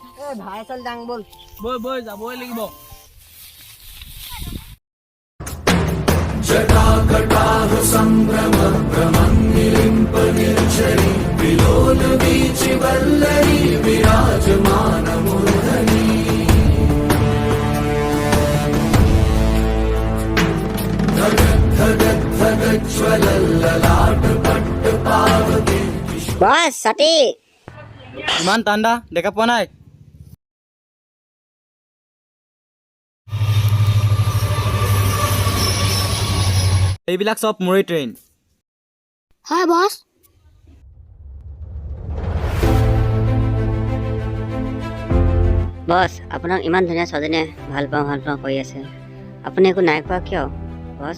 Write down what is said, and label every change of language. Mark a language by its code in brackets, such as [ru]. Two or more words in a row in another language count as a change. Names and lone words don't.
[as] ভাই চল যাং বল বই বই যাবই লাগিব [sa] जटाकटाह सम्भ्रम भ्रमन्निलिम्प निर्झरि विलोल वीचि वल्लरी विराजमान मूर्धनि धगज्ज्वलल्ललाट पट्ट पावके [as] বস সাথী ইমান ঠাণ্ডা দেখা পোৱা নাই এইবিলাক সব মোৰে ট্ৰেইন হয় বস বস আপোনাক ইমান ধুনীয়া ছোৱালীজনীয়ে ভাল পাওঁ কৈ আছে আপুনি একো নাই কোৱা কিয় বস